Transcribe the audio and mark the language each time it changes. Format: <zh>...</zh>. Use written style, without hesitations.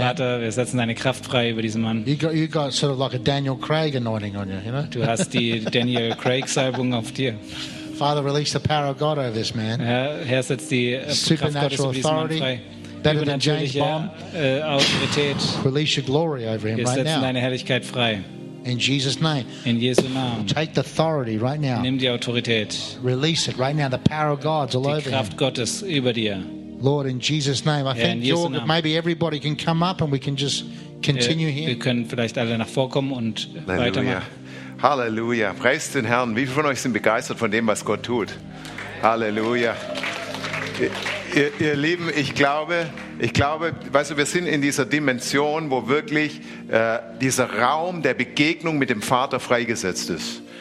<de>Vater, wir setzen deine Kraft frei über diesen Mann.</de> <en>You got sort of like a Daniel Craig anointing on you, you know?</en> <de>Du hast die Daniel Craig Salbung auf dir.</de> <en>Father, release the power of God over this man.</en> <de>Herr, setz die</de> <en>supernatural</en> <de>Kraft Gottes über diesen Mann frei.</de> <en>Better than James Bond.</en> <de>Autorität.</de> <en>Release your glory over him right now.</en> <de>Wir setzen deine Herrlichkeit frei.</de> <en>In Jesus' name.</en> <de>In Jesu Namen.</de> <en>Take the authority right now.</en> <de>Nimm die Autorität.</de> <en>Release it right now. The power of God's all over you.</en> <de>Die Kraft Gottes über dir.</de> <en>Lord, in Jesus' name. I thank you. Maybe everybody can come up and we can just continue here.</en> <de>Wir können vielleicht alle nach vorkommen und weitermachen. Halleluja. Preist den Herrn. Wie viele von euch sind begeistert von dem, was Gott tut? Halleluja. Ihr Lieben, ich glaube, weißt du, wir sind in dieser Dimension, wo wirklich dieser Raum der Begegnung mit dem Vater freigesetzt ist.</de>